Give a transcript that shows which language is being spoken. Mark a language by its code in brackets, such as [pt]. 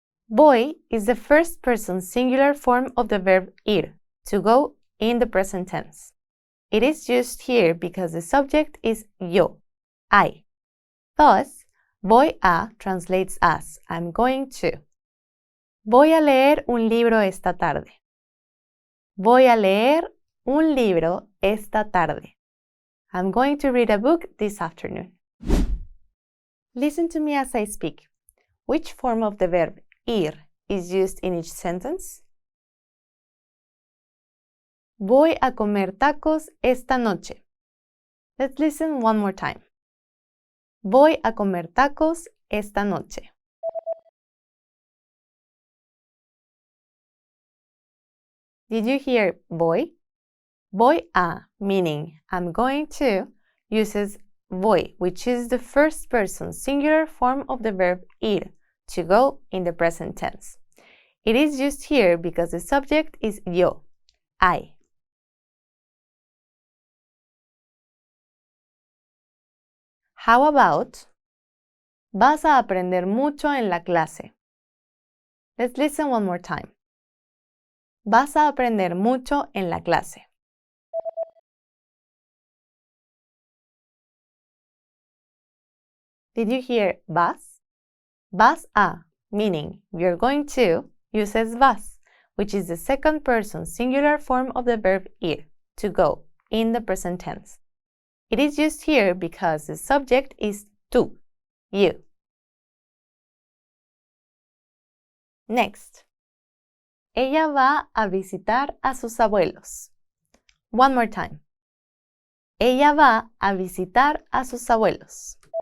[en] Voy is the first person singular form of the verb ir, to go, in the present tense. It is used here because the subject is yo, I. Thus, voy a translates as I'm going to. [es] Voy a leer un libro esta tarde. Voy a leer un libro esta tarde. [en] I'm going to read a book this afternoon. Listen to me as I speak. Which form of the verb ir is used in each sentence? [es] Voy a comer tacos esta noche. [en] Let's listen one more time. [es] Voy a comer tacos esta noche. [en] Did you hear voy? Voy a, meaning I'm going to, uses voy, which is the first person singular form of the verb ir, to go, in the present tense. It is used here because the subject is yo, I. How about [es] vas a aprender mucho en la clase? [en] Let's listen one more time. [es] Vas a aprender mucho en la clase. [en] Did you hear vas? Vas a, meaning you're going to, uses vas, which is the second person singular form of the verb ir, to go, in the present tense. It is used here because the subject is tú, you. Next. [es] Ella va a visitar a sus abuelos. [en] One more time. [es] Ella va a visitar a sus abuelos.